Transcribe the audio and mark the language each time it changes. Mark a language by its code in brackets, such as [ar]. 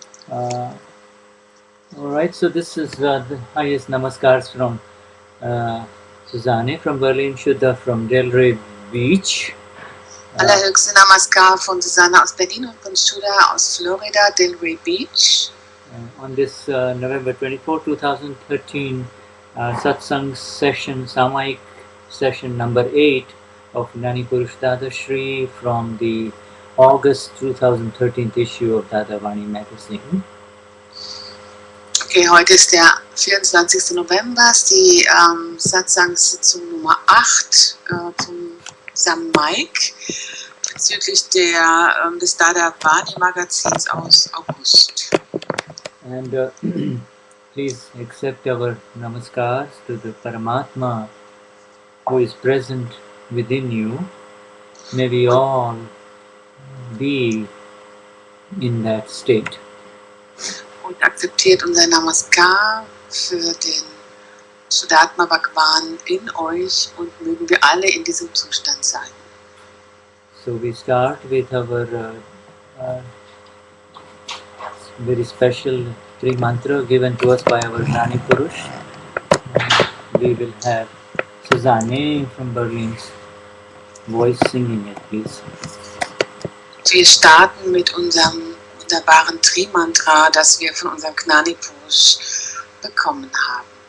[en] All right, so this is the highest namaskars from Susanne from Berlin, Shuddha from Delray Beach. [de] Allerhöchste Namaskar von Susanne aus Berlin und von Shuddha aus Florida, Delray Beach. [en] On this November 24, 2013, Satsang Session Samayik Session number 8 of Gnani Purush Dadashri from the August 2013 issue of Dadavani magazine. [de] Okay, heute ist der 24. November, ist die Satsang-Sitzung Nummer 8 zum Samayik bezüglich des Dadavani Magazins aus August. [en] And please accept our namaskars to the Paramatma who is present within you. May we all be in that state. [de] Und akzeptiert unser Namaskar für den Shuddhatma Bhagwan in euch und mögen wir alle in diesem Zustand sein. [en] So we start with our very special three mantra given to us by our Gnani Purush. We will have Susanne from Berlin's voice singing it, please. [de] Wir starten mit unserem wunderbaren Tri-Mantra, das wir von unserem Gnani Purush bekommen haben.